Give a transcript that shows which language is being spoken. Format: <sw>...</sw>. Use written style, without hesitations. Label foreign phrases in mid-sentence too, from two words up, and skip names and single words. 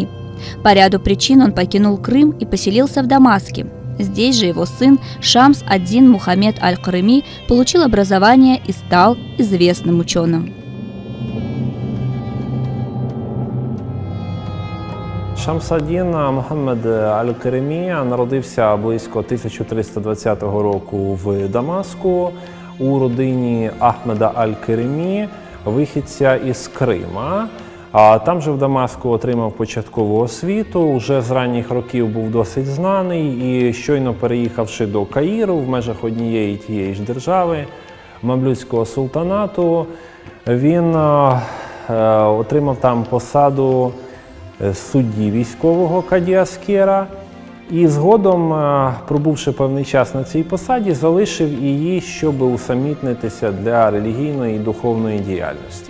<ru>По ряду причин он покинул Крым и поселился в Дамаске. Здесь же его сын Шамс ад-Дин Мухаммед аль-Карыми получил образование и стал известным ученым.</ru> <uk>Шамс ад-Дін Мухаммед аль-Каримі народився близько 1320 року в Дамаску у родині Ахмеда аль-Каримі, вихідця із Крима. Там же в Дамаску отримав початкову освіту, уже з ранніх років був досить знаний і щойно переїхавши до Каїру в межах однієї тієї ж держави, Мамлюцького султанату, він отримав там посаду судді військового каді Аскера і згодом, пробувши певний час на цій посаді, залишив її, щоб усамітнитися для релігійної і духовної діяльності.</uk>